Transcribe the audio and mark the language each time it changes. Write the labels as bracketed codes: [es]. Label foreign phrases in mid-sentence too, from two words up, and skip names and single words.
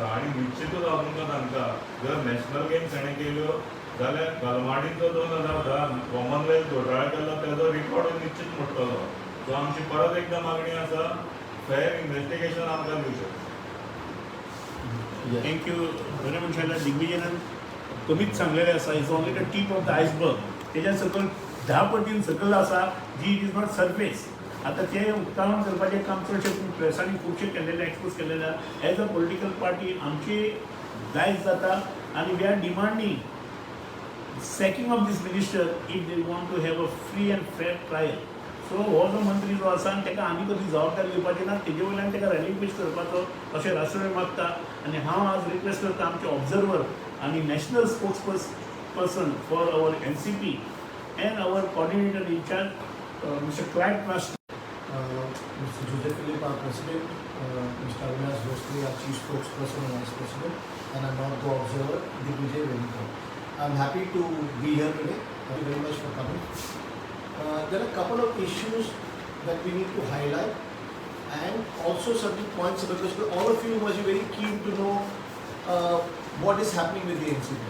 [kok] आनी निश्चितूच हांव तुमकां सांगता, जर नॅशनल गेम्स ताणें केल्यो जाल्यार गलमाडीचो 2010 कॉमनवेल्थ घोटाळा केल्लो तेजो रिकॉर्ड निश्चित मोडटलो. सो आमची परत एकदां मागणी आसा, [en] fair investigation [kok] आमकां दिवचें. [en] थँक्यू. [kok] बरें म्हणशाला दिग्विजयान कमीच सांगलेलें आसा, [en] is only the tip of the iceberg. [kok] तेज्या सकयल 10 पटीन सकयल आसा जी [en] it is not surface. [kok] आतां तें उक्तावण करपाचें काम चडशें प्रेसांनी खुबशे केल्लेलें एक्सपोज केल्लें. [en] As a political party [kok] आमची जायज जाता आनी [en] we are demanding sacking of this minister if they want to have a free and fair trial. [kok] So हो जो मंत्री जो आसा ताका आनी कसली जबाबदारी दिवपाची ना, तेजे वयल्यान ताका रेलिंक्विश करपाचो अशें राष्ट्रवादी मागता. आनी हांव आज रिक्वेस्ट करता आमचे [en] ऑब्जर्वर आनी national spokes person for our NCP and our coordinator in charge Mister Clyde Master, Mr. Jose Philip, our president, Mr. Avinash Bhosle, our chief spokesperson and vice president, and I'm not co-observer, Digvijay Venkam. I'm happy to be here today. Thank you very much for coming. There are a couple of issues that we need to highlight and also certain points because all of you must be very keen to know what is happening with the NCP.